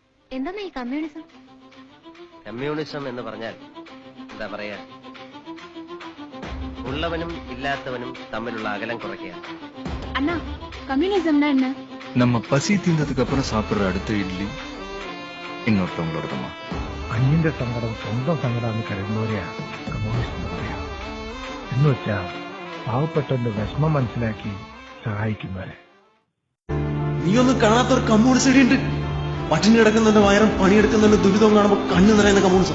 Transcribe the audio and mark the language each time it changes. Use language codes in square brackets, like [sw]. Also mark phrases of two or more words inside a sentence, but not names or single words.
[ml] എന്താ ഈ കമ്മ്യൂണിസം? കമ്മ്യൂണിസം എന്ന് പറഞ്ഞാൽ എന്താ പറയാ, ഉള്ളവനും ഇല്ലാത്തവനും തമ്മിലുള്ള അകലം കുറയ്ക്കുക. [ta] அண்ணா கம்யூனிசம் என்ன? நம்ம பசி தீர்ந்ததுக்கு அப்புறம் சாப்பிடுற அடுத்த இட்லி இன்னொருத்தவங்களோடதுமா. [ml] അന്യന്റെ സങ്കടം സ്വന്തം സങ്കടം കരുതുന്നവരെയാണ് കമ്മ്യൂണിസ്റ്റ് എന്ന് പറയാം. എന്ന് വെച്ചാ പാവപ്പെട്ടവന്റെ വിഷമം മനസ്സിലാക്കി സഹായിക്കുന്നവരെ. നീയൊന്നും കാണാത്തൊരു കമ്മ്യൂണിസ്റ്റ് ഉണ്ട്. പട്ടിണി കിടക്കുന്നതിന്റെ വയറും പണിയെടുക്കുന്നതിന്റെ ദുരിതവും കാണുമ്പോൾ കണ്ണു നിറയുന്ന കമ്മ്യൂണിസം.